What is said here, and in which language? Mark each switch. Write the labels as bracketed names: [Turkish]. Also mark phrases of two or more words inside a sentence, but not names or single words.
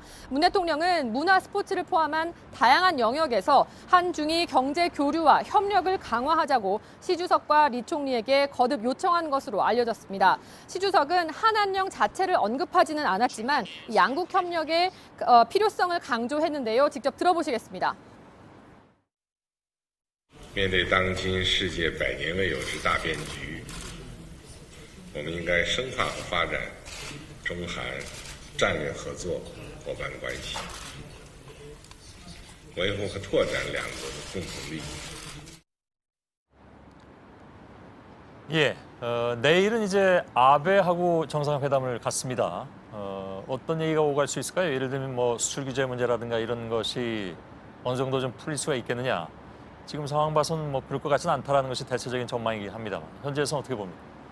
[Korean] 문 대통령은 문화 스포츠를 포함한 다양한 영역에서 한중이 경제 교류와 협력을 강화하자고 시 주석과 리 총리에게 거듭 요청한 것으로 알려졌습니다. 시 주석은 한한령 자체를 언급하지는 않았지만 양국 협력의 필요성을 강조했는데요. 직접 들어보시겠습니다. [Chinese] 面对当今世界100年未有之大变局，我们应该深化和发展中韩战略合作伙伴关系，维护和拓展两国的共同利益。 [Korean] 내일은 이제 아베하고 정상회담을 갖습니다. 어떤 얘기가 오갈 수 있을까요? 예를 들면 뭐 수출 규제 문제라든가 이런 것이 어느 정도 좀 풀릴 수가 있겠느냐. 지금 상황 봐서는 뭐 그럴 것 같지는 않다라는 것이 대체적인 전망이긴 합니다만 현재에서는 어떻게 봅니까?